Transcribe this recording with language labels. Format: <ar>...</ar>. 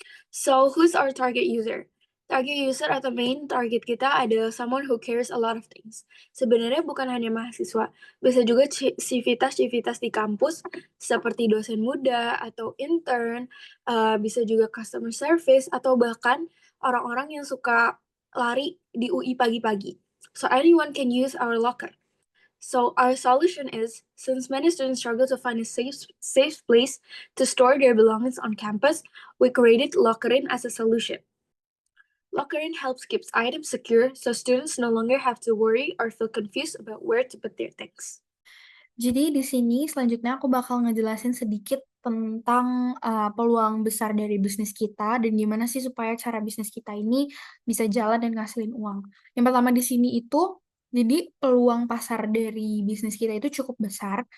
<en>So, who's our target user? Target user</en> <id>atau main target kita adalah</id> <en>someone who cares a lot of things.</en> <id>Sebenarnya bukan hanya mahasiswa, bisa juga civitas-civitas di kampus seperti dosen muda atau intern, bisa juga customer service atau bahkan orang-orang yang suka lari di UI pagi-pagi.</id> <en>So anyone can use our locker. So our solution is, since many students struggle to find a safe place to store their belongings on campus, we created Lockerin as a solution. Lockerin helps keeps items secure so students no longer have to worry or feel confused about where to put their things.</en> <id>Jadi di sini selanjutnya aku bakal ngejelasin sedikit tentang peluang besar dari bisnis kita dan gimana sih supaya cara bisnis kita ini bisa jalan dan ngasilin uang. Yang pertama di sini itu, jadi peluang pasar dari bisnis kita itu cukup besar.</id>